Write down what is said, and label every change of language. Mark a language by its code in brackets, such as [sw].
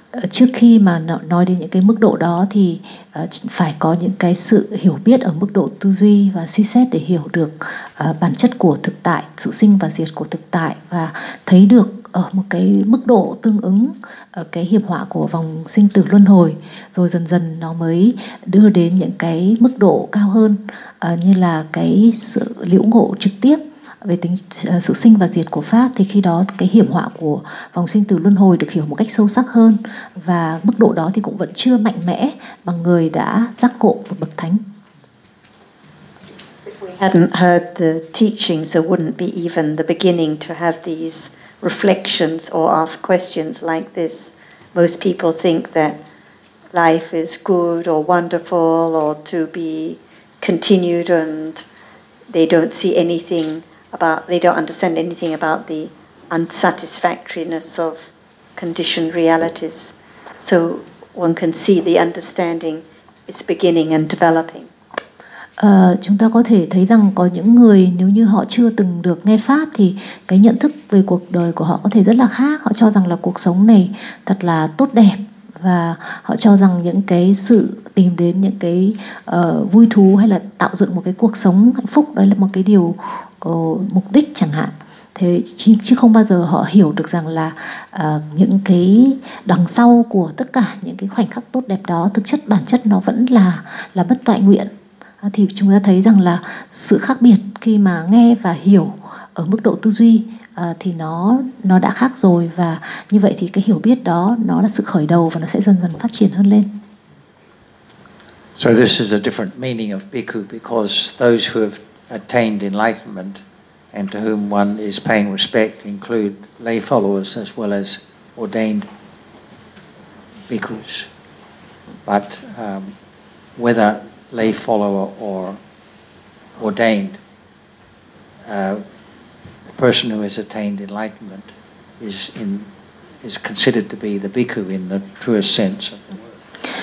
[vi] Trước khi mà nói đến những cái mức độ đó thì phải có những cái sự hiểu biết ở mức độ tư duy và suy xét để hiểu được bản chất của thực tại, sự sinh và diệt của thực tại, và thấy được ở một cái mức độ tương ứng ở cái hiểm họa của vòng sinh tử luân hồi, rồi dần dần nó mới đưa đến những cái mức độ cao hơn như là cái sự liễu ngộ trực tiếp về tính sự sinh và diệt của pháp. Thì khi đó cái hiểm họa của vòng sinh tử luân hồi được hiểu một cách sâu sắc hơn, và mức độ đó thì cũng vẫn chưa mạnh mẽ bằng người đã giác ngộ một bậc thánh. [en] If we hadn't heard the teachings, there wouldn't be even the beginning to have these reflections or ask questions like this. Most people think that life is good or wonderful or to be continued, and they don't see anything about, they don't understand anything about the unsatisfactoriness of conditioned realities. So one can see the understanding is beginning and developing. [vi] Chúng ta có thể thấy rằng có những người nếu như họ chưa từng được nghe pháp thì cái nhận thức về cuộc đời của họ có thể rất là khác. Họ cho rằng là cuộc sống này thật là tốt đẹp, và họ cho rằng những cái sự tìm đến những cái vui thú hay là tạo dựng một cái cuộc sống hạnh phúc, đó là một cái điều mục đích chẳng hạn. Thế chứ không bao giờ họ hiểu được rằng là những cái đằng sau của tất cả những cái khoảnh khắc tốt đẹp đó, thực chất bản chất nó vẫn là bất toại nguyện. Thì chúng ta thấy rằng là sự khác biệt khi mà nghe và hiểu ở mức độ tư duy thì nó đã khác rồi, và như vậy thì cái hiểu biết đó nó là sự khởi đầu và nó sẽ dần dần phát triển hơn lên. [en] So this is a different meaning of bhikkhu, because those who have attained enlightenment and to whom one is paying respect include lay followers as well as ordained bhikkhus. But whether lay follower or ordained, the person who has attained enlightenment is considered to be the bhikkhu in the truest sense of the word.